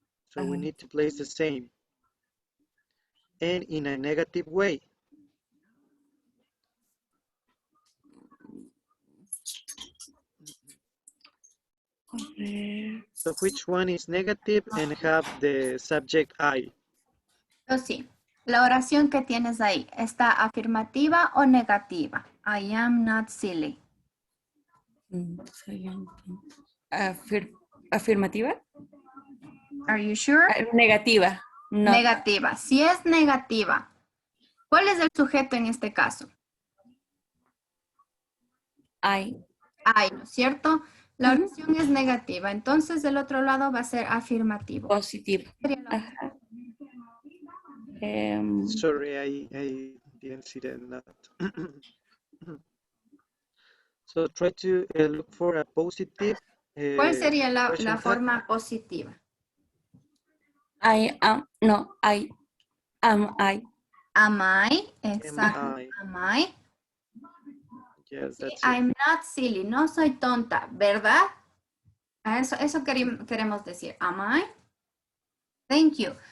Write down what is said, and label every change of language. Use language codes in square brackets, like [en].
[en] So we need to place the same. And in a negative way. So which one is negative and have the subject I? [es] Yo sí. La oración que tienes ahí, ¿está afirmativa o negativa? [en] I am not silly. [es] ¿Afirmativa? [en] Are you sure? [es] Negativa. No. Negativa. Si es negativa, ¿cuál es el sujeto en este caso? [en] I. [es] I, ¿no es cierto? La oración es negativa, entonces del otro lado va a ser afirmativo. Positivo. [en] Sorry, I didn't see that. So try to look for a positive. [es] ¿Cuál sería la forma positiva? [en] I am, no, I am I. Am I? Exacto. Am I? Yes, that's I'm not silly, [es] no soy tonta, ¿verdad? Eso queremos decir. [en] Am I? Thank you.